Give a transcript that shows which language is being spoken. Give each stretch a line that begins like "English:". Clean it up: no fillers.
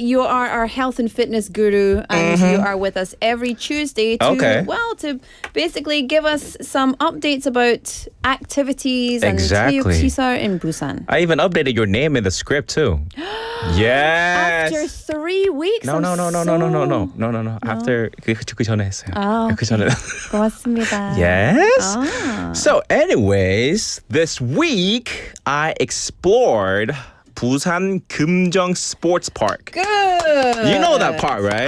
English: You are our health and fitness guru, and you are with us every Tuesday to basically give us some updates about activities and 체육시설 in Busan. I even updated your name in the script too. Yes. After 3 weeks. No.
Korean: After 그 전에 했어요. 그 전에. 고맙습니다.
English: Yes. So, anyways, this week I explored Busan Kumjeong Sports Park. Good. You know that part, right?